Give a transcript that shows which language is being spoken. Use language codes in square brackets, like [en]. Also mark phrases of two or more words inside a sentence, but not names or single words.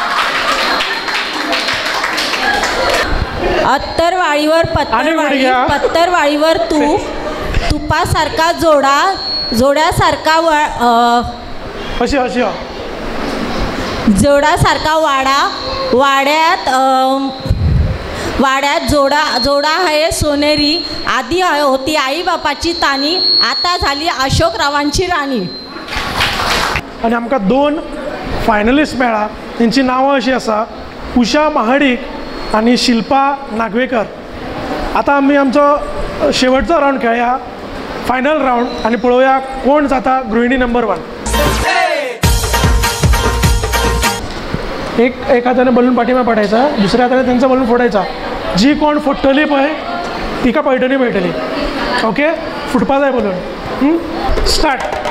[mr] अत्तरवाळीवर पत्तरवाळीवर तूप, तुपासारखा जोडा, जोड्यासारखा जोडासारखा वाडा, वाड्यात जोडा आहे सोनेरी, आधी होती आईबापाची तानी, आता झाली अशोकरावांची राणी. [kok] आणि आमकां 2 फायनलिस्ट मेळ्ळा. तेंची नांवां अशीं आसा, उषा महाडिक आणि शिल्पा नागवेकर. आता आमी आमचो शेवटचो राऊंड खेळया, फायनल राऊंड, आणि पळोवया कोण जाता गृहिणी नंबर 1. [mr] एक हाताने बलून पाठीमा पडायचा, दुसऱ्या हाताने त्यांचा बलून फोडायचा. [kok] जी कोण फोडटली पळय तिका पैठणी मेळटली. ओके, फुटपा जाय बलून. स्टार्ट.